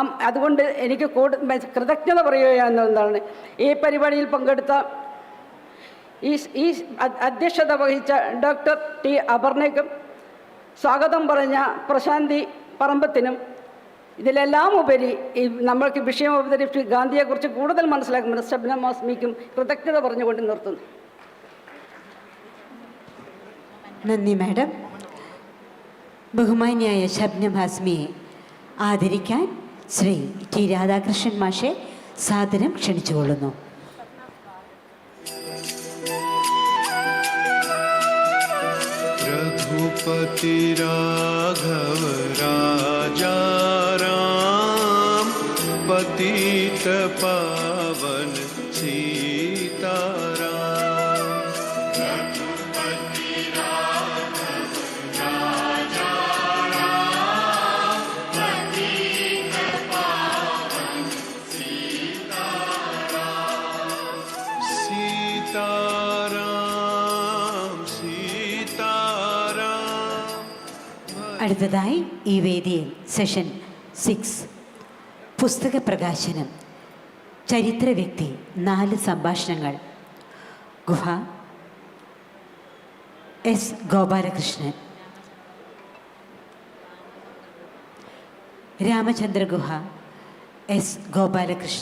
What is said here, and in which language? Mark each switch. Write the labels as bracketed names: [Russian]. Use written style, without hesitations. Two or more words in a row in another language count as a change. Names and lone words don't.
[Malayalam] അതുകൊണ്ട് എനിക്ക് കൃതജ്ഞത പറയുകയെന്നതാണ് ഈ പരിപാടിയിൽ പങ്കെടുത്ത ഈ അധ്യക്ഷത വഹിച്ച ഡോക്ടർ ടി അപർണയ്ക്കും സ്വാഗതം പറഞ്ഞ പ്രശാന്തി പറമ്പത്തിനും ഇതിലെല്ലാം ഉപരി ഈ നമ്മൾക്ക് വിഷയം അവതരിപ്പിച്ച് ഗാന്ധിയെക്കുറിച്ച് കൂടുതൽ മനസ്സിലാക്കുമ്പോൾ ശബ്നം ആസ്മിക്കും കൃതജ്ഞത പറഞ്ഞുകൊണ്ട് നിർത്തുന്നു. നന്ദി മാഡം. ബഹുമാന്യായ ശബ്നം ഹാസ്മിയെ ആദരിക്കാൻ ശ്രീ ടി രാധാകൃഷ്ണൻ മാഷെ സാദരം ക്ഷണിച്ചുകൊള്ളുന്നു. [Hindi] रघुपति राघव राजा राम पतित पावन सीताराम। रघुपति राघव राजा राम पतित पावन सीताराम। सीताराम सीताराम। [Malayalam] അടുത്തതായി ഈ വേദിയിൽ സെഷൻ 6 പുസ്തക പ്രകാശനം, ചരിത്ര വ്യക്തി 4 സംഭാഷണങ്ങൾ. ഗുഹ എസ് ഗോപാലകൃഷ്ണൻ, രാമചന്ദ്ര ഗുഹ എസ് ഗോപാലകൃഷ്ണൻ.